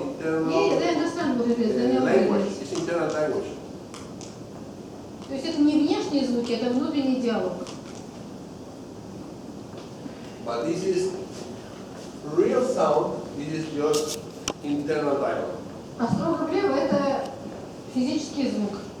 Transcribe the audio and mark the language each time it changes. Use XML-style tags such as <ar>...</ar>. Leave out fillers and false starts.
<en>Yeah, they understand what it is, they know what it language. is. It's internal language.</en> <ru>То есть это не внешние звуки, это внутренний диалог.</ru> <en>But this is real sound. This is just internal dialogue.</en> <ru>А строго влево это физический звук.</ru>